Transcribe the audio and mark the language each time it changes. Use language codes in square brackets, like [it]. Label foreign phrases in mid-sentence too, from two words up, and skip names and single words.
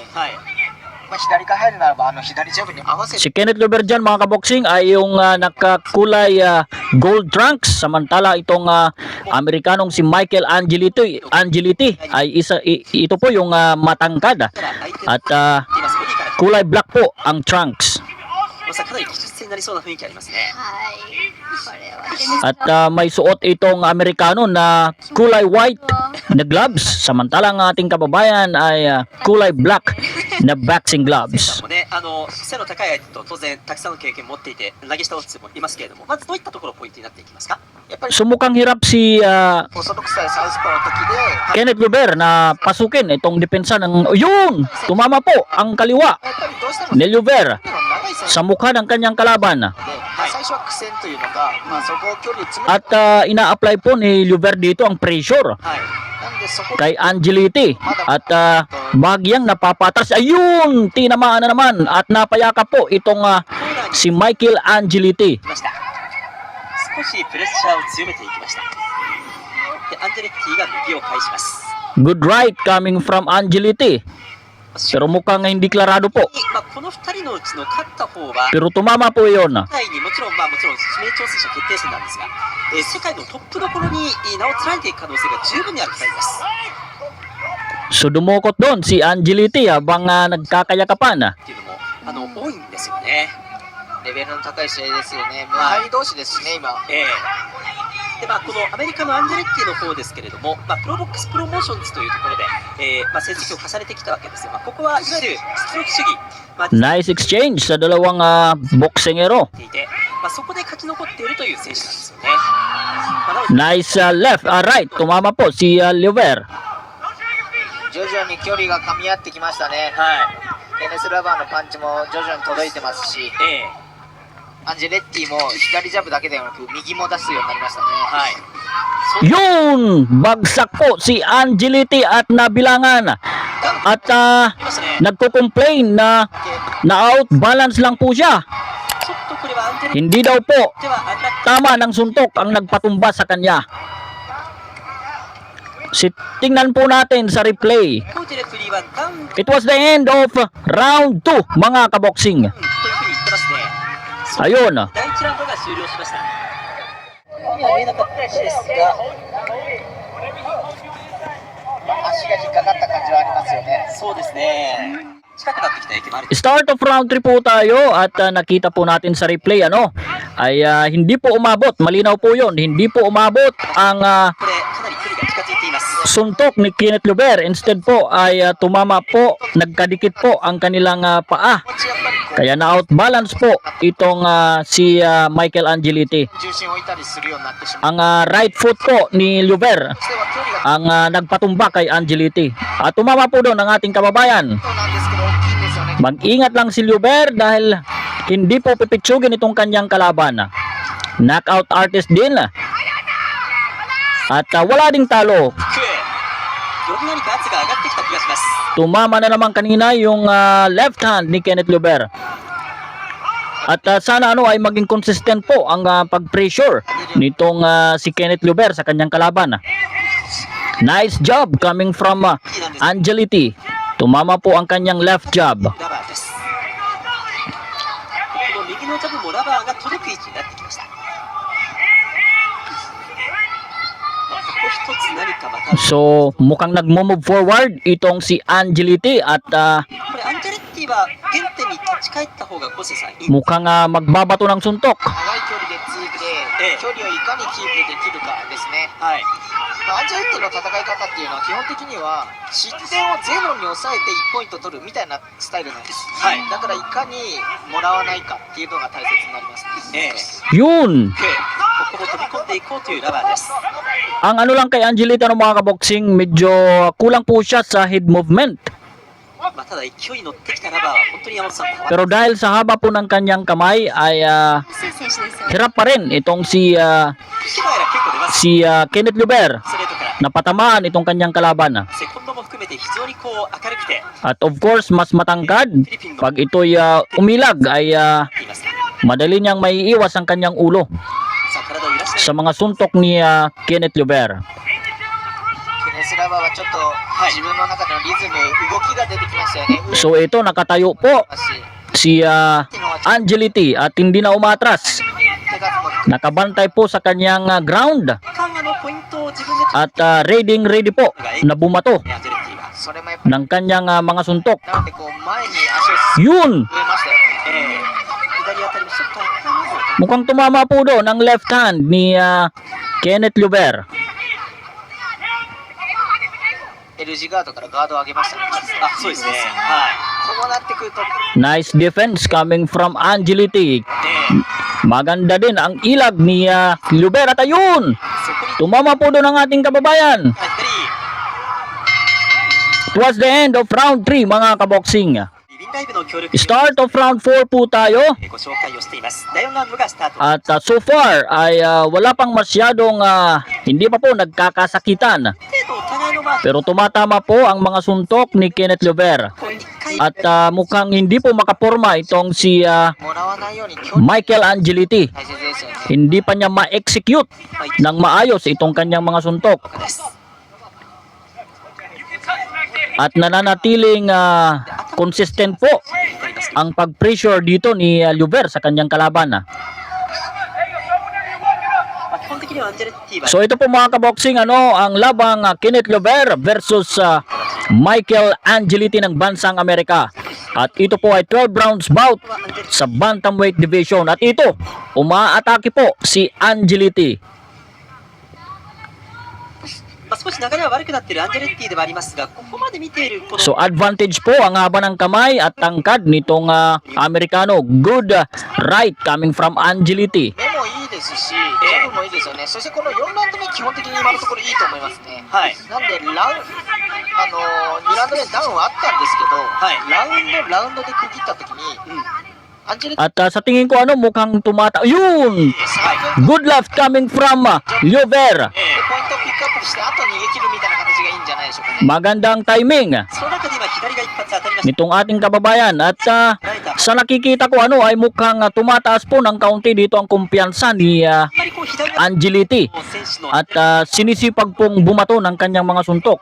[tl] Si Kenneth Llover dyan mga kaboksing ay yung nakakulay [en] gold trunks, [tl] samantala itong Amerikanong si Michael Angeliti ay ito po yung matangkad at kulay black po ang trunks. At may suot itong Amerikano na kulay white na gloves, samantalang ating kababayan ay kulay black na [en] boxing gloves. [ja] もね、背の高い相手と当然たくさんの経験を持っていて投げ下ろすもいますけれども、まずどういったところポイントになっていきますか？やっぱり [tl] So mukhang hirap si [ja] 細くさいサウスポーの時で [tl] Kenneth Luber na pasukin itong depensa ng... Yun! Tumama po ang kaliwa [ja] やっぱりどうしても [tl] ni Luber [ja] 長い選手 [tl] sa mukha ng kanyang kalaban. [ja] で、最初は苦戦というのが、そこを距離を詰め [tl] At ina-apply po ni Luber dito ang pressure [ja] はい。なんでそこ [tl] kay Angeliti. At bagyang napapatras. Ayun! Tinamaan na naman at napayaka po itong si Michael Angeliti. [ja] きました。少しプレッシャーを強めていきました。で、アンジェレッティが右を返します。 [en] Good right coming from Angeliti. [tl] Pero mukhang hindi klarado po. [ja] この2人のうちの勝った方は [tl] Pero tumama po yun. [ja] 世界にもちろん指名挑戦者決定戦なんですが、世界のトップどころに名を連ねていく可能性が十分にある2人です。 [tl] So dumukot doon si Angeliti habang nagkakayakapan. [ja] っていうのも多いんですよね。レベルの高い試合ですよね。無敗同士ですしね、今。でこのアメリカのアンジェレッティの方ですけれども、プロボックスプロモーションズというところで、成績を重ねてきたわけですよ。ここはいわゆる出力主義、 [en] Nice exchange [tl] sa dalawang boksingero. [ja] いて、そこで勝ち残っているという選手なんですよね。なので [en] Nice left, right. [tl] Tumama po si Luber. [ja] 徐々に距離が噛み合ってきましたね。ケネス・ラバーのパンチも徐々に届いてますし、アンジェレッティも左ジャブだけではなく右も出すようになりましたね。 [tl] Yun! Bagsak po si Angeliti at nabilangan. At nagko-complain na na-outbalance lang po siya. [ja] ちょっとこれはアンジェレッティ [tl] Hindi daw po [ja] ではアンラッ [tl] tama ng suntok ang nagpatumba sa kanya. Tingnan po natin sa replay. [ja] コーチレフリーはダウン [en] It was the end of round 2, [tl] mga kaboksing. [ja] というふうに言ってますね。 [tl] Ayun. [ja] 第1ラウンドが終了しました。見えなかったですが、足が引っかかった感じはありますよね。そうですね。近くなってきた影響もある。 [en] Start of round 3 [tl] po tayo at nakita po natin sa replay ay hindi po umabot. Malinaw po yun. Hindi po umabot ang [ja] これかなり距離が近づいています。 [tl] suntok ni Kenneth Luber. Instead po ay tumama po, nagkadikit po ang kanilang paa. [ja] こっちやっぱりこ [tl] Kaya na-outbalance po itong si Michael Angeliti. [ja] う重心を置いたりするようになってしまう。 [tl] Ang right foot po ni Luber [ja] そしては距離が [tl] ang nagpatumba kay Angeliti. At tumama po doon ang ating kababayan. [ja] そうなんですけど大きいんですよね。 [tl] Mag-ingat lang si Luber dahil hindi po pipitsugin itong kanyang kalaban. [en] Knockout artist [tl] din. At wala ding talo. [ja] より何か圧が上がってきた気がします。 [tl] Tumama na naman kanina yung left hand ni Kenneth Luber. At sana ay maging consistent po ang pag-pressure nitong si Kenneth Luber sa kanyang kalaban. [en] Nice job coming from Angeliti. [tl] Tumama po ang kanyang left jab. [ja] ラバーです。この右のジャブもラバーが届く位置になってきました。ここ一つ何かまた [tl] So mukhang nagmo-move forward itong si Angeliti at [ja] これアンジェレッティは原点に立ち返った方がコセさんいい。 [tl] mukhang magbabato ng suntok. [ja] 長い距離でついて、距離をいかにキープできるかですね。はい。アンジェレッティの戦い方っていうのは基本的には失点をゼロに抑えて1ポイント取るみたいなスタイルなんです。はいだからいかにもらわないかっていうのが大切になりますね。 [tl] Yun! [ja] ここも飛び込んでいこうというラバーです。 [tl] Ang ano lang kay Angelito ng mga kaboksing, medyo kulang po siya sa [en] head movement. [ja] ただ勢いに乗ってきたラバーは本当に山本さん [tl] Pero dahil sa haba po ng kanyang kamay ay hirap pa rin itong si [ja] 手前ら結構出ます。 [tl] Kenneth Luber [ja] ストレートから [tl] na patamaan itong kanyang kalaban. [ja] セコンドも含めて非常にこう明るくて [en] At of course, [tl] mas matangkad. Pag ito'y umilag ay [ja] います。 [tl] madali niyang maiiwas ang kanyang ulo [ja] さあ体を揺らしな [tl] sa mga suntok ni Kenneth Luber. [ja] ケネスラバーはちょっと自分の中でのリズム、動きが出てきましたよね。 [tl] So ito, nakatayo po si Angeliti at hindi na umatras. [ja] 手数も [tl] Nakabantay po sa kanyang ground [ja] がらポイントを自分で [tl] at ready po na bumato [ja] アンジェレッティがそれもやっぱり [tl] ng kanyang mga suntok. [ja] なのでこう前に足を [tl] Yun! [ja] 植えましたよね。左あたりもちょっと頭を [tl] Mukhang tumama po doon ang left hand ni Kenneth Luber. [ja] L 字ガードからガードを上げましたね。あ、そうですね。はい。こうなってくると [en] Nice defense coming from Angeliti. [ja] で、 [tl] Maganda din ang ilag ni Luber at ayun, [ja] そこに [tl] tumama po doon ang ating kababayan. [ja] やはり [en] It was the end of round 3 [tl] mga kaboksing. [ja] リビンライブの協力に [en] Start of round 4 [tl] po tayo. [ja] ご紹介をしています。第4ラウンドがスタート。 [tl] At so far ay wala pang masyadong hindi pa po nagkakasakitan. [ja] 程度お互いの [tl] Pero tumatama po ang mga suntok ni Kenneth Luber. [ja] こう一回 [tl] At mukhang hindi po makaporma itong si [ja] もらわないように距離 [tl] Michael Angeliti. [ja] 大切ですよね。 [tl] Hindi pa niya ma-execute ng maayos itong kanyang mga suntok. [ja] です。 [tl] At nananatiling consistent po ang pag-pressure dito ni Luber sa kanyang kalaban. [ja] 基本的にはアンジェレッティは [tl] So ito po mga kaboksing ang labang Kenneth Luber versus Michael Angeliti ng bansang Amerika. At ito po ay 12 [en] rounds bout [tl] sa [en] bantamweight division. [tl] At ito, umaatake po si Angeliti. [ja] 少し流れは悪くなっているアンジェレッティではありますが、ここまで見ているこの [tl] So advantage po ang haba ng kamay at tangkad nitong Amerikano. [en] Good right coming from Angeliti. [ja] 目もいいですし、ジャブもいいですよね。そしてこの4ラウンド目基本的に今のところいいと思いますね。はいなんで2ラウンド目ダウンはあったんですけど、はいラウンドで区切った時に、アンジェレッティ [tl] At sa tingin ko mukhang tumata. Yun! [ja] 最 [en] Good left coming from Luber. [ja] でポイントをピックアップしてあと逃げ切るみたいな形がいいんじゃないでしょうかね。 [tl] Magandang timing [ja] その中で今左が一発当たりました。 [tl] nitong ating kababayan. At sa nakikita ko ay mukhang tumataas po ng kaunti dito ang kumpiyansa ni [ja] やっぱりこう左が [tl] Angeliti. [ja] 選手の [tl] At sinisipag pong bumato ng kanyang mga suntok.